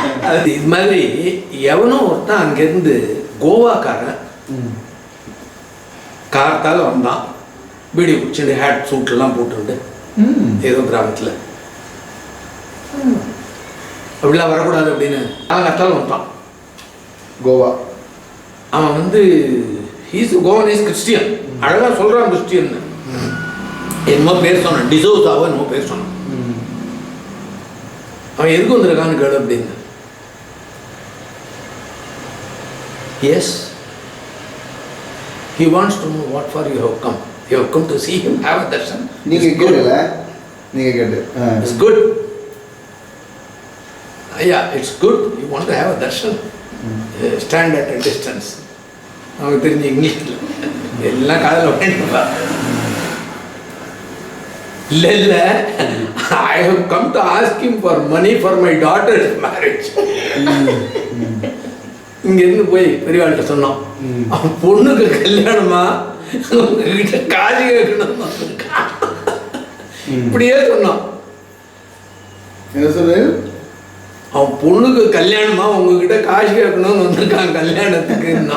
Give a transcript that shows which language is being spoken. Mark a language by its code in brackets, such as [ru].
[ta] அது இது மாதிரி எவனோ ஒருத்தான் அங்கேருந்து கோவாக்காரன் கார்த்தால் வந்தான், பீடி குடிச்சுட்டு ஹேட் சூட்லாம் போட்டுட்டு ஏதோ கிராமத்தில் அப்படிலாம் வரக்கூடாது அப்படின்னு காலகட்டாலும் வந்தான் கோவா. அவன் வந்து [en] Goan is Christian, [ta] அழகாக சொல்கிறான் கிறிஸ்டியன். என்னமோ பேர் சொன்னான், டிசோசாவோ என்னமோ பேர் சொன்னான். அவன் எதுக்கு வந்திருக்கான்னு கேளு அப்படின்னு. [en] Yes, he wants to know what for you have come. You have come to see him, have a darshan. [ta] நீங்கள் கேட்டு [en] It's good. Yeah, it's good. You want to have a darshan. Stand at a distance. [ta] அவனுக்கு தெரிஞ்ச இங்கிலீஷில் எல்லாம் காதில் வாங்கிட்டுப்பா. இல்லை [en] I have come to ask him for money for my daughter's marriage. [ta] இங்கேருந்து போய் பெரியவாள்கிட்ட சொன்னோம், அவன் பொண்ணுக்கு கல்யாணமா உங்ககிட்ட காசு கேட்கணும். இப்படியே சொன்னான். என்ன சொல்றது? அவன் பொண்ணுக்கு கல்யாணமா உங்ககிட்ட காசு கேட்கணும்னு வந்திருக்கான் கல்யாணத்துக்கு.